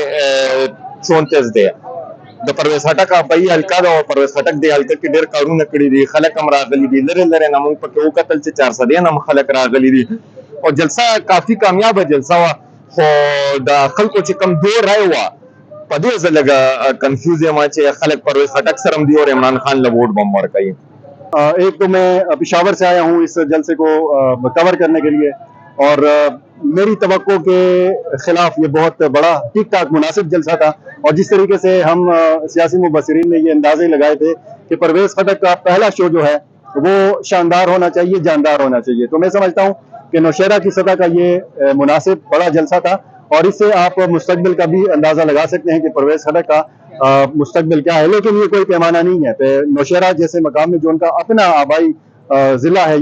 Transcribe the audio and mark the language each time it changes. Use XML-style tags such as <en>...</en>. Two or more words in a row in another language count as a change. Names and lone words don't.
<ps>کې 34 دی د پرویز خټک ابایي حلقه ده او پرویز خټک د حلقه کې ډېر کارونه کړي دي خلک هم راغلي دي لرې لرې نه موږ پکې وکتل چې 400 هم خلک راغلي دي او جلسه کافي کامیابه جلسه وه خو د خلکو چې کم دو رایه وه په دې زه لږه کنفیوز یم چې خلک پرویز خټک سره هم دي اور عمران خان له ووٹ بم ورکوي.</ps> <ur>ایک تو میں پشاور سے آیا ہوں اس جلسے کو کور کرنے کے لیے اور میری توقع کے خلاف یہ بہت بڑا ٹھیک ٹھاک مناسب جلسہ تھا اور جس طریقے سے ہم سیاسی مبصرین نے یہ اندازے لگائے تھے کہ پرویز خٹک کا پہلا شو جو ہے وہ شاندار ہونا چاہیے جاندار ہونا چاہیے تو میں سمجھتا ہوں کہ نوشہرہ کی سطح کا یہ مناسب بڑا جلسہ تھا اور اس سے آپ مستقبل کا بھی اندازہ لگا سکتے ہیں کہ پرویز خٹک کا مستقبل کیا ہے لیکن یہ کوئی پیمانہ نہیں ہے نوشہرہ جیسے مقام میں جو ان کا اپنا آبائی ضلع ہے</ur>